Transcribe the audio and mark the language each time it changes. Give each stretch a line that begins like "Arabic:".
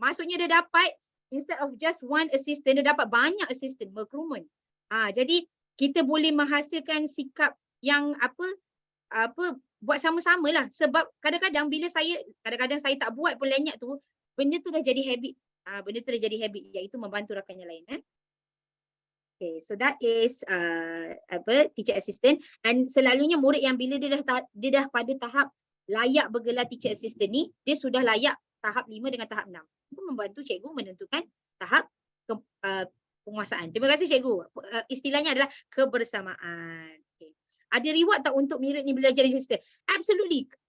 Malay: Maksudnya dia dapat,
English: instead of just one assistant,
Malay: dia dapat banyak assistant, berkerumun. Jadi kita boleh menghasilkan sikap yang buat sama-sama lah. Sebab kadang-kadang saya tak buat pun lanyard tu, benda tu dah jadi habit. Benda tu dah jadi habit, iaitu membantu rakan yang lain.
English: Okay, so that is teacher assistant.
Malay: Dan selalunya murid yang bila dia dah pada tahap layak bergelar teacher assistant ni, dia sudah layak tahap 5 dengan tahap 6. Itu membantu cikgu menentukan tahap penguasaan. Terima kasih cikgu. Istilahnya adalah kebersamaan. Okay. Ada reward tak untuk murid ni belajar jadi assistant? Absolutely.